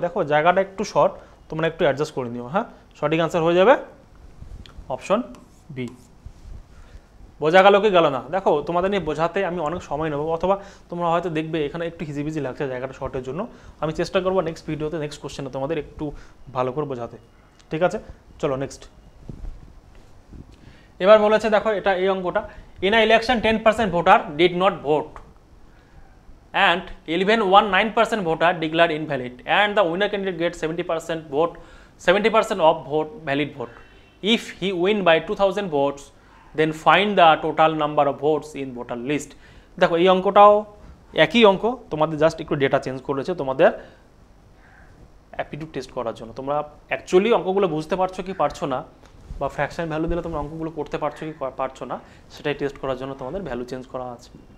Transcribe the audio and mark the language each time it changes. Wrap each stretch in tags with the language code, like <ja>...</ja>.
<bn>দেখো জায়গাটা একটু শর্ট, তোমরা একটু অ্যাডজাস্ট করে নিও। হ্যাঁ, সঠিক আনসার হয়ে যাবে অপশন বি। বোঝা গেল কি গেল না? দেখো তোমাদের নিয়ে বোঝাতে আমি অনেক সময় নেবো, অথবা তোমরা হয়তো দেখবে এখানে একটু হিজিবিজি লাগছে জায়গাটা শর্টের জন্য। আমি চেষ্টা করবো নেক্সট ভিডিওতে, নেক্সট কোশ্চেনে তোমাদের একটু ভালো করে বোঝাতে। ঠিক আছে, চলো নেক্সট। এবার বলেছে দেখো এটা এই অঙ্কটা,</bn> <en>In a election 10% voter did not vote and 11.19% voter declared invalid, and the winner candidate gets 70% vote, 70% of vote valid vote. If he win by 2000 votes, then find the total number of votes in voter list.</en> <bn>দেখো এই অঙ্কটাও একই অঙ্ক, তোমাদের just একটু data change করেছে তোমাদের aptitude test করার জন্য। তোমরা অ্যাকচুয়ালি অঙ্কগুলো বুঝতে পারছো কি পারছো না, বা ফ্র্যাকশন ভ্যালু দিলে তোমরা অঙ্কগুলো করতে পারছো কি পারছো না, সেটাই টেস্ট করার জন্য তোমাদের ভ্যালু চেঞ্জ করা আছে।</bn>